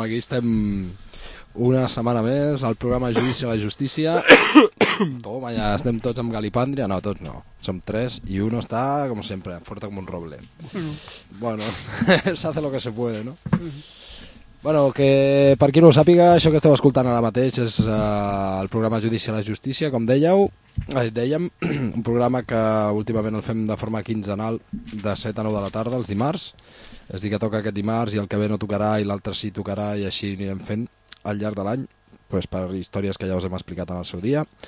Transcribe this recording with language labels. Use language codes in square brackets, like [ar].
[ca] Aquí estem una setmana més al programa Judici a la Justícia. Toma, ja estem tots amb galipàndria. No, tots no, som tres. I [es] uno [ca] està, com sempre, forta com un roble. [es] Bueno, se hace lo que se puede, no? [ca] Bueno, que per qui no ho sàpiga, això que esteu escoltant ara mateix és el programa Judici a la Justícia, com dèieu. Dèiem, un programa que últimament el fem de forma quinzenal de 7 a 9 de la tarda, els dimarts. És a dir, que toca aquest dimarts i el que ve no tocarà i l'altre sí tocarà i així anirem fent al llarg de l'any, pues per històries que ja us hem explicat en el seu dia.